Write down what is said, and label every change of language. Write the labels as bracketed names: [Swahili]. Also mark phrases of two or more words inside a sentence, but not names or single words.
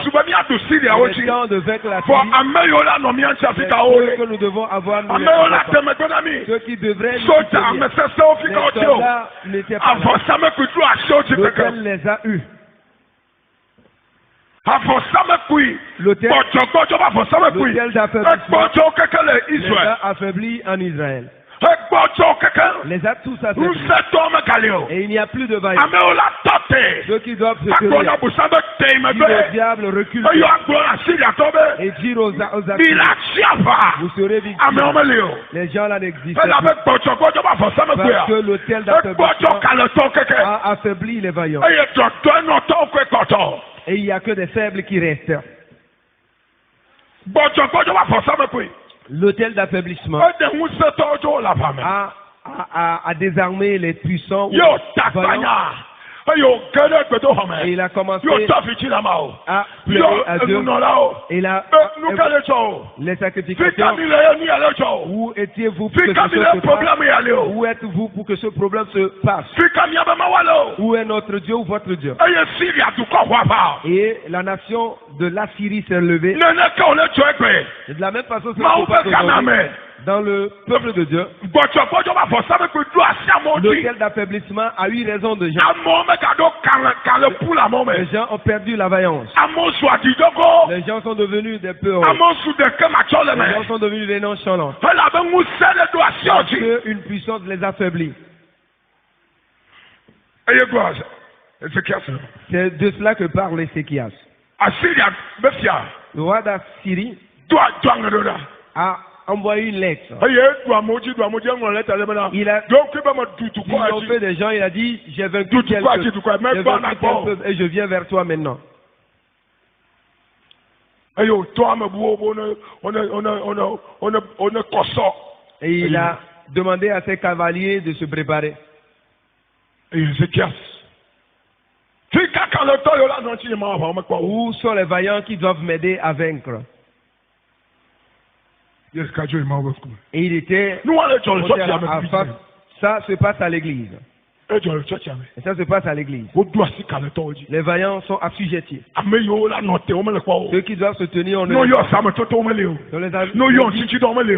[French] Il est temps de vaincre la Syrie. C'est ce que nous devons avoir, nous, ceux qui devraient nous soutenir. Les soldats n'étaient pas là. L'autel les a eus. [Ewe] Afɔsamekui. [French] L'autel [Ewe] Gbɔdzɔgbɔdzɔ bɛ afɔsamekui. [French] L'autel d'affaiblissement. [Ewe] Egbɔdzɔ keke le [French] les Israël. a affaiblis en Israël. [Ewe] Egbɔdzɔ keke. [French] Les a tous affaiblis. [Ewe] Nusɛtɔ megali o. [French] Et il n'y a plus de vaillants. [Ewe] Amewo la tɔte. [French] Ceux qui doivent se [Ewe] Akpɔ na [French] tenir. [Ewe] busa bɛ te yi [French] Si le [Ewe] megbe. [French] diable recule [Ewe] Eyɔ agblɔ na Syriatɔ bɛ. [French] et dire aux [Ewe] Mi [French] Assyriens, [Ewe] la tsi ava. [French] vous serez [Ewe] Amewo [French] victimes. [Ewe] meli o. [French] Les gens là n'existent [Ewe] Ela [French] plus. [Ewe] bɛ gbɔdzɔgbɔdzɔ bɛ afɔsamekui [French] Parce que [Ewe] a. [French] l'autel [Ewe] Egbɔdzɔ [French] d'affaiblissement [Ewe] kaletɔ keke. [French] a affaibli les vaillants. [Ewe] Eye tɔtɔ enɔtɔ koe kɔtɔ. [French] Et il n'y a que des faibles qui restent. [Ewe] Gbɔdzɔgbɔdzɔ bɛ afɔsamekui. [French] L'autel d'affaiblissement [Ewe] Ede ŋusẽtɔwo dzo le aʋa me. [French] a désarmé les puissants. [Ewe] Yóò ta [French] vaillants. [Ewe] gbanya. Eye wòge ɖe gbedoxɔ [French] Et [Ewe] me. [French] il a commencé [Ewe] Yóò tɔ fitsi la ma o. [French] à [Ewe] Yóò [French] pleurer à Dieu. [Ewe] enunɔlawo. [French] Et il a [Ewe] Nu ka le tsɔ o. [French] les [Ewe] Fi ka [French] sacrificateurs. [Ewe] mi le ye nu ya le tsɔ o. [French] Où étiez-vous pour [Ewe] Fi [French] que [Ewe] ka [French] ce [Ewe] mi [French] chose [Ewe] le [French] se passe? [Ewe] problème ya le o. [French] Où êtes-vous pour que ce problème se passe? [Ewe] Fi ka mi abe ma wa le o. [French] Où est notre Dieu ou votre Dieu? [Ewe] Eye Syria dukɔ xɔ aʋa. [French] Et la nation de l'Assyrie s'est levée. [Ewe] Neneke wo le tsɔ egbe. [French] Et de la même façon, ce [Ewe] Mawu [French] se passe [Ewe] be gama [French] aujourd'hui [Ewe] me. [French] dans le peuple de Dieu. [Ewe] Gbɔdzɔgbɔdzɔ bɛ afɔsamekui do asi amewo dzi. [French] L'autel d'affaiblissement a eu raison de gens. [Ewe] Amewo megaɖo kalẽ ƒu le amewo [French] Les [Ewe] me. [French] gens ont perdu la vaillance. [Ewe] Amewo su adzidzɔgo. [French] Les gens sont devenus des peureux. [Ewe] Amewo su ɖeke matsɔ le [French] Les gens [Ewe] me. [French] sont devenus des nonchalants. [Ewe] Elabe ŋusẽ ɖe do asiwo [French] Parce [Ewe] dzi. [French] qu'une puissance les affaiblit. [Ewe] Eye gblɔ Ezekiel sɛ. [French] C'est de cela que parle Ézéchias. [Ewe] Asiria be fia. [French] Le roi d'Assyrie [Ewe] Do aŋe ɖo ɖa. [French] a envoyé une lettre. [Ewe] Eye eɖu amewo dzi eŋlɔ lɛ ta ɖe bena. [French] Il a [Ewe] Donc be me du dukɔ ya [French] triomphé [Ewe] dzi. [French] des gens, il a dit, j'ai vaincu [Ewe] Du [French] tel [Ewe] dukɔ ya dzi [French] peuple. [Ewe] dukɔ ya [French] J'ai [Ewe] mɛ gbɔ [French] vaincu [Ewe] na [French] tel [Ewe] gbɔ. [French] peuple et je viens vers toi maintenant. [Ewe] Eye wòtɔ amebuwo be one kɔsɔ. [French] Et il a demandé à ses cavaliers de se préparer. [Ewe] Eye Ezekiel. Fi kaka le tɔ yewo la nɔ tsi ma aʋa mekpɔ o. [French] Où sont les vaillants qui doivent m'aider à vaincre? [Ewe] Yes, kadzo yi ma wo be ŋkume. [French] Et il était [Ewe] Nu wa le dzɔ le [French] monté [Ewe] tsɔtsi ame [French] à [Ewe] fi [French] face. [Ewe] dzi. [French] Ça se passe à l'église. [Ewe] Edzɔ le tsɔtsi ame. [French] Et ça se passe à l'église. [Ewe] Wodo asi kaletɔwo dzi. [French] Les vaillants sont assujettis. [Ewe] Ame yiwo la nɔ te wo mele kpɔ o. [French] Ceux qui doivent se tenir, on ne [Ewe] No [French] les [Ewe] yɔ [French] voit pas. [Ewe] sametotowo mele o. [French] Dans les [Ewe] No yɔ nsitsi dɔ mele o.